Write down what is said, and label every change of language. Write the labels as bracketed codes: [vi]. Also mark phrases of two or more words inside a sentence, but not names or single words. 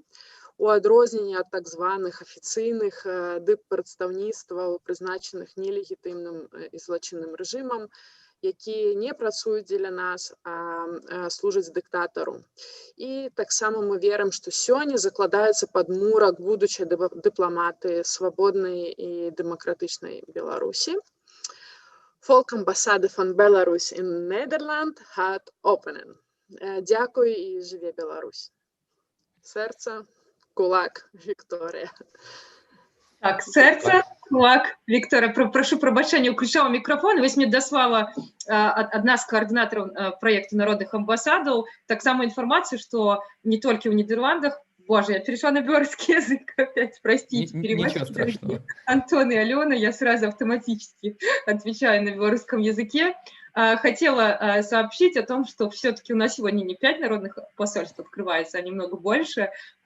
[be] У адрозненне ад так званых афіцыйных дыппрадстаўніцтваў, прызначаных нелегітымным і злачынным рэжымам, якія не працуюць дзеля нас, а служаць дыктатару. І таксама мы верым, што сёння закладаецца падмурак будучай дыпламаты свабоднай і дэмакратычнай Беларусі. [nl] Folk Ambassade van Belarus in Nederland gaat openen. [be] Дякую і жыве Беларусь. Сэрца, кулак, Вікторія. [uk] Так, серце, кулак, Вікторія, прошу пробачення, включала мікрофон. [be] Вось мне даслала [ru] одна з координаторов проекту народных амбассадов так само информацию, что не только в Нидерландах, боже, я перешла на белорусский язык опять, простите, переводчики, Антон и Алена, я сразу автоматически отвечаю на белорусском языке. Хотела сообщить о том, что все-таки у нас сегодня не 5 народных посольств открывается, а немного больше.